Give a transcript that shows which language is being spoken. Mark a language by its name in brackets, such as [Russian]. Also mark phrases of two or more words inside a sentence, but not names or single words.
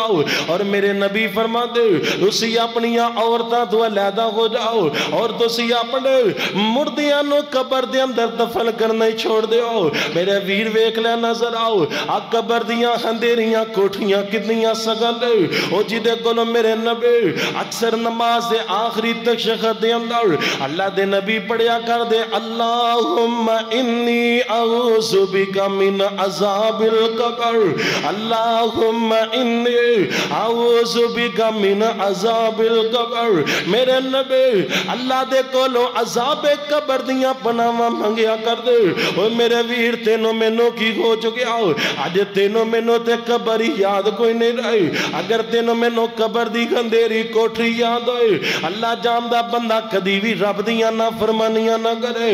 [Punjabi] ਔਰ ਮੇਰੇ ਨਬੀ ਫ਼ਰਮਾਂਦੇ ਤੁਸੀਂ ਆਪਣੀਆਂ ਔਰਤਾਂ ਤੋਂ ਅਲਹਿਦਾ ਹੋ ਜਾਓ ਔਰ ਤੁਸੀਂ ਆਪਣੇ ਮੁਰਦਿਆਂ ਨੂੰ ਕਬਰ ਦੇ ਅੰਦਰ ਦਫ਼ਨ ਕਰਨਾ ਹੀ ਛੋੜ ਦਿਓ। ਮੇਰੇ ਵੀਰ ਵੇਖ ਲੈ ਨਜ਼ਰ ਆਓ ਆ ਕਬਰ ਦੀਆਂ ਹਨੇਰੀਆਂ ਕੋਠੀਆਂ ਕਿੰਨੀਆਂ ਸੰਗਣ ਓ ਜਿਦੇ ਕੋਲੋਂ ਮੇਰੇ ਨਬੀ ਅਕਸਰ ਨਮਾਜ਼ ਦੇ ਆਖ਼ਰੀ ਤਸ਼ਹੁਦ ਦੇ ਅੰਦਰ ਅੱਲਾਹ ਦੇ ਨਬੀ ਪੜ੍ਹਿਆ ਕਰਦੇ [Arabic] اللهم إني أعوذ بك من عذاب القبر اللهم إني أعوذ بك من عذاب القبر. [Punjabi] ਮੇਰੇ ਨਬੀ ਅੱਲਾਹ ਦੇ ਕੋਲੋਂ ਅਜ਼ਾਬੇ ਕਬਰ ਦੀਆਂ ਪਨਾਹਾਂ ਮੰਗਿਆ ਕਰਦੇ। ਓ ਮੇਰੇ ਵੀਰ ਤੈਨੂੰ ਮੈਨੂੰ ਕੀ ਹੋ ਚੁੱਕਿਆ ਅੱਜ ਤੈਨੂੰ ਮੈਨੂੰ ਤੇ ਕਬਰ ਹੀ ਯਾਦ ਕੋਈ ਨਹੀਂ ਰਹੀ। ਅਗਰ ਤੈਨੂੰ ਮੈਨੂੰ ਕਬਰ ਦੀ ਹਨੇਰੀ ਕੋਠੜੀ ਯਾਦ ਹੋਏ ਅੱਲਾਹ ਜਾਣਦਾ ਬੰਦਾ ਕਦੀ ਭੀ ਰੱਬ ਦੀਆਂ ਨਾਫ਼ਰਮਾਨੀਆਂ ਨਾ ਕਰੇ।